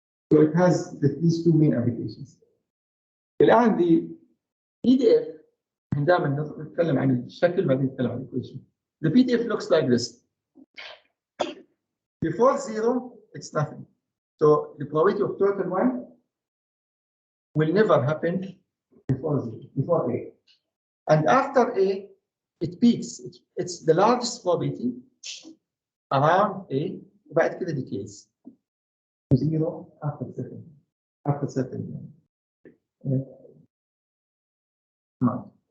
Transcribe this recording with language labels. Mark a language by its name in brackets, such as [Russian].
[English] So it has these two main applications. [Arabic] الآن [English] the PDF [Arabic] دائما نتكلم عن الشكل بعدين نتكلم عن equation. [English] The PDF looks like this. Before zero, it's nothing. So the probability of total one will never happen before zero, before A. And after A, it peaks. It's the largest probability around A, [Arabic] بعد كده [English] decays to zero after certain amount.